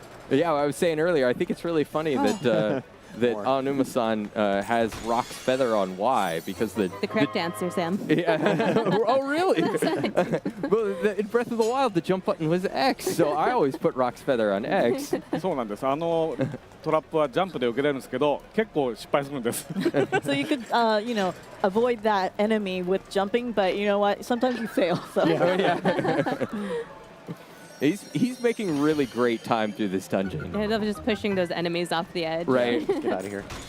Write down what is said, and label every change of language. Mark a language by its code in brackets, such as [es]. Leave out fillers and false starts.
[en] Yeah, I was saying earlier, I think it's really funny that that Aonuma-san has Rock's feather on Y because The correct answer, Sam. Yeah. Oh, really? Well, in Breath of the Wild, the jump button was X, so I always put Rock's feather on X. [ja] そうなんです。トラップはジャンプで受けれるんですけど、結構失敗するんです。 [en] So you could, avoid that enemy with jumping, but you know what? Sometimes you fail. So. He's making really great time through this dungeon. I love just pushing those enemies off the edge. Right. Get out of here.